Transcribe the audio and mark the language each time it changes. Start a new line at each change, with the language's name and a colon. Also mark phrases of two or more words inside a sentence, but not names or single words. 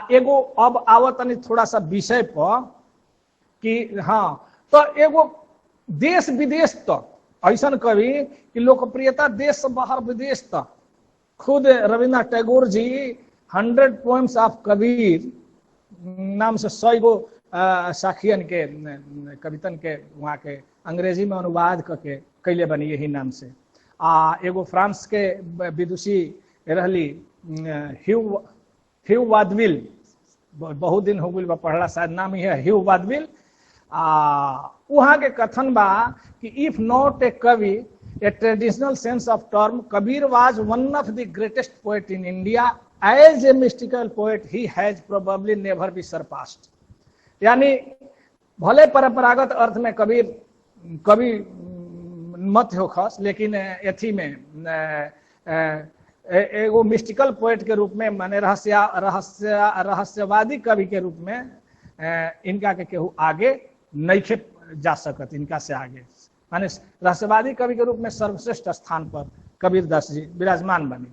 Bhojpuri: एगो अब आवतनी थोड़ा सा विषय पर कि हाँ, तो एगो देश विदेश तक ऐसा कवि कि लोकप्रियता देश से बाहर विदेश तक, खुद रविन्द्रनाथ टैगोर जी 100 पोएम्स ऑफ कबीर नाम से 100 गो साखियन के कवितन के वहाँ के अंग्रेजी में अनुवाद करके कैले बनी यही नाम से। एगो फ्रांस के विदुषी रहली ह्यू वादविल, बहुत दिन हो गई पढ़ला, शायद नाम ही है ह्यू वादविल। वहाँ के कथन बा कि
English: if not a कवि a traditional sense of term, Kabir was one of the greatest poet in India. As a mystical poet, he has probably never be surpassed.
Bhojpuri: यानी भले परंपरागत अर्थ में कबीर कवि मत हो खास, लेकिन एथी में एगो
English: mystical poet
Bhojpuri: के रूप में, माने रहस्यवादी कवि के रूप में इनका के केहू आगे नहीं जा सकत, इनका से आगे माने रहस्यवादी कवि के रूप में सर्वश्रेष्ठ स्थान पर कबीर दास जी विराजमान बनी।